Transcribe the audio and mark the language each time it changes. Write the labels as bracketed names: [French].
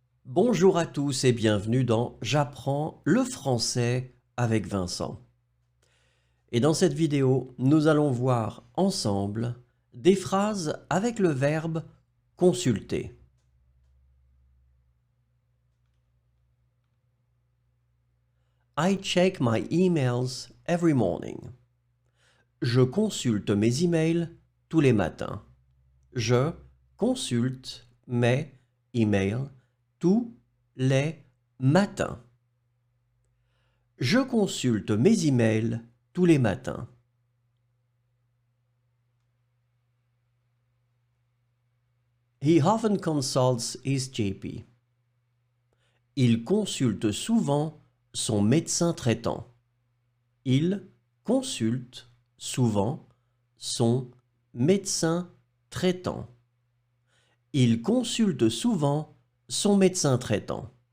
[French] Bonjour à tous et bienvenue dans J'apprends le français avec Vincent. Et dans cette vidéo, nous allons voir ensemble des phrases avec le verbe consulter. [English] I check my emails every morning. [French] Je consulte mes emails tous les matins. Je consulte mes emails tous les matins. Je consulte mes emails tous les matins. [English] He often consults his GP. [French] Il consulte souvent son médecin traitant. Il consulte souvent son médecin traitant. Il consulte souvent son médecin traitant.